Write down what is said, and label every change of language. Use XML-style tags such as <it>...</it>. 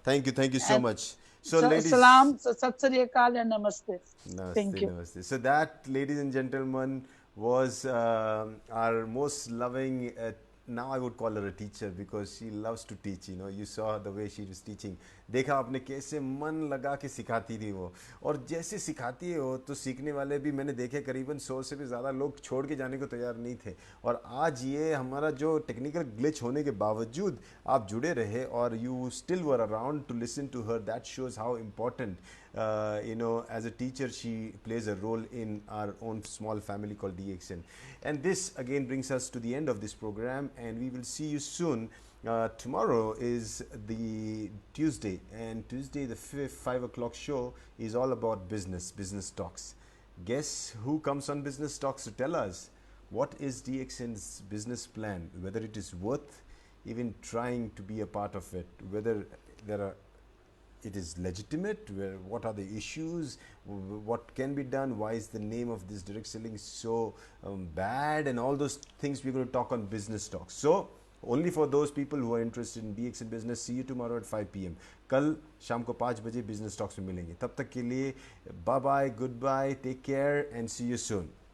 <en>Thank you so much. So, ladies, salam, sat sri akal, and namaste. Thank you. Namaste. So that, ladies and gentlemen, was our most loving, now I would call her a teacher because she loves to teach. You saw the way she was teaching.</en> <hi>देखा आपने कैसे मन लगा के सिखाती थी वो, और जैसे सिखाती है वो तो सीखने वाले भी मैंने देखे करीबन 100 से भी ज़्यादा लोग छोड़ के जाने को तैयार नहीं थे. और आज ये हमारा जो टेक्निकल ग्लिच होने के बावजूद आप जुड़े रहे और</hi> <en>You still were around to listen to her. That shows how important, as a teacher she plays a role in our own small family called DXN. And this again brings us to the end of this program, and we will see you soon. Tomorrow is the Tuesday, and Tuesday the 5 o'clock show is all about business talks. Guess who comes on business talks to tell us what is DXN's business plan, whether it is worth even trying to be a part of it, whether it is legitimate, what are the issues, what can be done, why is the name of this direct selling so bad, and all those things we're going to talk on business talks. So only for those people who are interested in DXN business. See you tomorrow at 5 p.m.</en> <hi>कल शाम को 5 बजे business talks में मिलेंगे. तब तक के लिए</hi> <en>Bye bye, good bye, take care, and see you soon.</en>